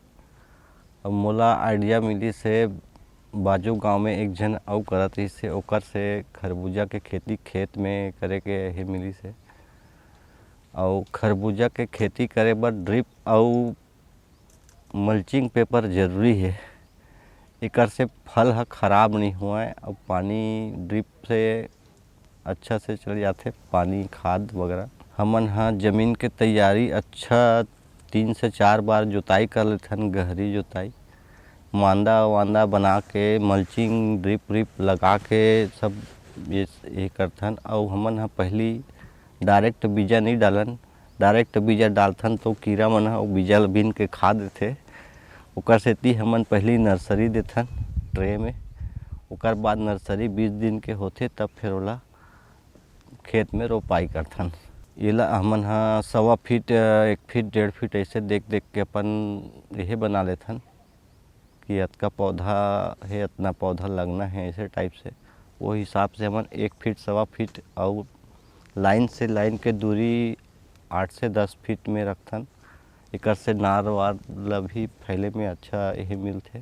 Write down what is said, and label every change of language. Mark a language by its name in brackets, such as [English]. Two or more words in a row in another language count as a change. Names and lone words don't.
[Chhattisgarhi] अब मोला आइडिया मिली से बाजू गांव में एक जन आउ करत रही से ओकर से खरबूजा के खेती खेत में करे के ही मिली से। और खरबूजा के खेती करे बर ड्रिप और [English] mulching paper [Chhattisgarhi] जरूरी है। एकर से फल ह खराब नहीं हुआ है और पानी ड्रिप से अच्छा से चल जाते, पानी खाद वगैरह। हमन हाँ जमीन के तैयारी अच्छा 3 से 4 बार जोताई कर लेथन, गहरी जोताई, मांदा वांदा बना के [English] mulching drip [Chhattisgarhi] व्रिप लगा के सब ये करथन। और हमन हाँ पहली डायरेक्ट बीजा नहीं डालन, डायरेक्ट बीजा डालथन तो कीड़ा मन ह बीजा बीन के खा देथे। ओकर सेती हमन पहली नर्सरी देथन ट्रे में, ओकर बाद नर्सरी 20 दिन के होथे तब फिर ओला खेत में रोपाई करथन। एला हमन हाँ 1.25 फीट 1 फीट 1.5 फीट ऐसे देख देख के अपन यह बना लेथन कि अतका पौधा है, इतना पौधा लगना है, ऐसे टाइप से। वो हिसाब से हमन 1 फीट 1.25 फीट और लाइन से लाइन के दूरी 8 से 10 फीट में रखथन। एकर से नार वार ला भी फैले में अच्छा यही मिलते।